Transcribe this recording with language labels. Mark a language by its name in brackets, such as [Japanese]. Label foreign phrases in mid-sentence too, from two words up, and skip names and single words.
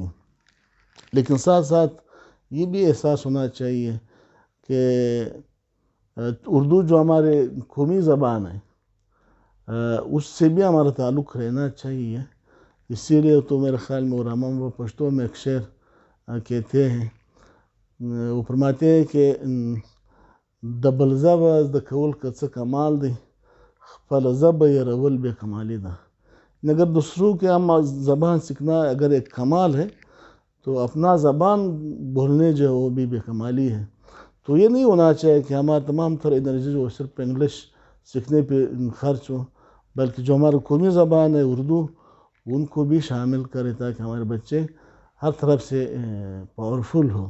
[Urdu] لیکن ساتھ ساتھ یہ بھی احساس ہونا چاہیے کہ اردو جو ہمارے قومی زبان ہے اس سے بھی ہمارا تعلق رہنا چاہیے۔ اسی لیے تو میرے خیال میں علماء و پشتو میں ایک شعر کہتے ہیں، وہ فرماتے ہیں کہ [Pashto] دبل زبا د کول کڅ کمال دی خپل زبا یہ رول بے کمالی دا۔ [Urdu] اگر دوسروں کے ہم زبان سیکھنا اگر ایک کمال ہے تو اپنا زبان بولنے جو وہ بھی بے کمالی ہے۔ تو یہ نہیں ہونا چاہیے کہ ہمارا تمام تر انرجی جو صرف انگلش سیکھنے پہ خرچ ہو، بلکہ جو ہمارا قومی زبان ہے اردو ان کو بھی شامل کرے تاکہ ہمارے بچے ہر طرف سے پاورفل ہو۔